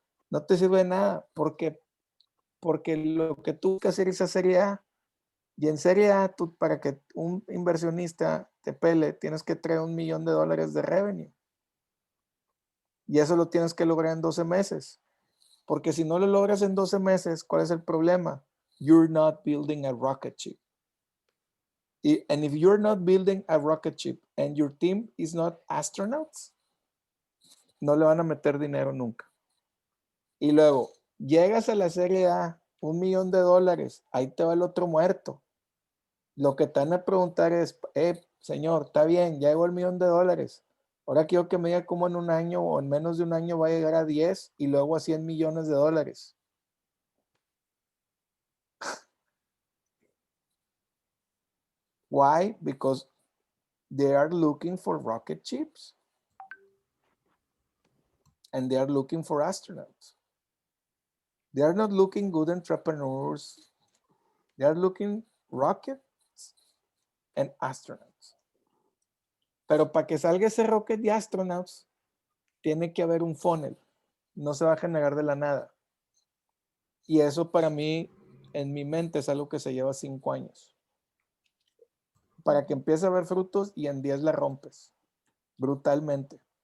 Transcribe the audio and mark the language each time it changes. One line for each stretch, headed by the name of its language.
Spanish: No te sirve de nada porque lo que tú que hacer es esa serie A. Y en serie A, tú, para que un inversionista te pele, tienes que traer $1,000,000 de revenue. Y eso lo tienes que lograr en 12 meses. Porque si no lo logras en 12 meses, ¿cuál es el problema?
English: You're not building a rocket ship. And if you're not building a rocket ship and your team is not astronauts,
Spanish: no le van a meter dinero nunca. Y luego, llegas a la serie A, $1,000,000, ahí te va el otro muerto. Lo que te van a preguntar es, señor, está bien, ya llegó el $1,000,000. Ahora quiero que me diga cómo en un año o en menos de un año va a llegar a 10 y luego a $100,000,000.
English: Why? Because they are looking for rocket ships. And they are looking for astronauts. They are not looking good entrepreneurs. They are looking rockets and astronauts.
Spanish: Pero para que salga ese rocket de astronauts, tiene que haber un funnel. No se va a generar de la nada. Y eso para mí, en mi mente, es algo que se lleva 5 años. Para que empiece a haber frutos y en 10 la rompes. Brutalmente.